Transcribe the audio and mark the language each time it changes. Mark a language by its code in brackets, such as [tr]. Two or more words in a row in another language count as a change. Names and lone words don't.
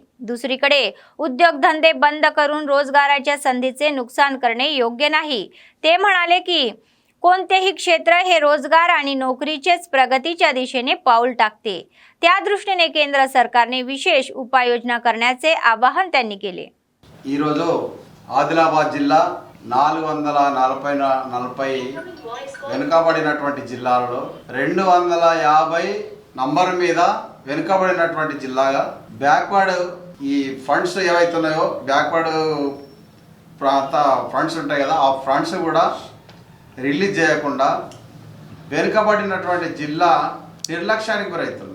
[mr] दुसरीकडे उद्योगधंदे बंद करून रोजगाराच्या संधीचे नुकसान करणे योग्य नाही। ते म्हणाले की कोणतेही क्षेत्र हे रोजगार आणि नोकरीचेच प्रगतीच्या दिशेने पाऊल टाकते। त्या दृष्टीने केंद्र सरकारने विशेष उपाययोजना करण्याचे आवाहन त्यांनी केले। [te] ఆదిలాబాద్ జిల్లా 440 వెనుకబడినటువంటి జిల్లాలలో 250 నంబర్ మీద వెనుకబడినటువంటి జిల్లాగా బ్యాక్వర్డ్ ఈ ఫండ్స్ ఏవైతున్నాయో బ్యాక్వర్డ్ ప్రాంత ఫండ్స్ ఉంటాయి కదా ఆ ఫండ్స్ కూడా రిలీజ్ చేయకుండా వెనుకబడినటువంటి జిల్లా నిర్లక్ష్యానికి గురవుతుంది।